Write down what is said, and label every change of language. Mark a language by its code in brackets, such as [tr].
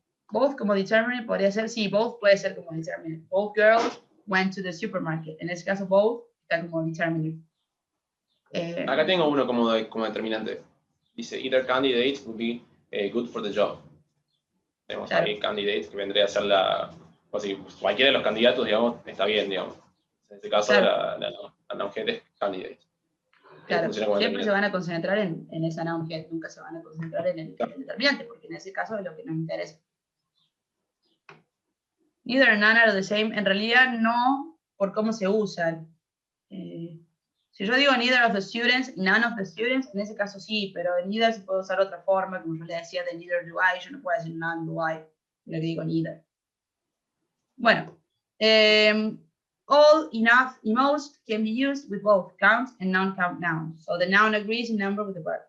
[es] Both como determiner podría ser, sí, both puede ser como determiner. [en] Both girls went to the supermarket. [es] En ese caso, both está como determiner. Acá tengo uno como determinante. Dice, [en] either candidate would be good for the job. [es] Tenemos claro. Ahí candidates, que vendría a ser o sea, cualquiera de los candidatos, digamos, está bien, digamos. En este caso, claro. la noun head es candidate. Claro, siempre se van a concentrar en esa noun head, nunca se van a concentrar en el determinante, porque en ese caso es lo que nos interesa. [en] Neither and none are the same, [es] en realidad no por cómo se usan. Si yo digo [en] neither of the students, none of the students, [es] en ese caso sí, pero en neither se puede usar otra forma, como yo le decía de [en] neither do I, [es] yo no puedo decir [en] none do I, [es] le digo neither. Bueno, [en] all, enough, y most can be used with both count and non-count nouns. So the noun agrees in number with the verb.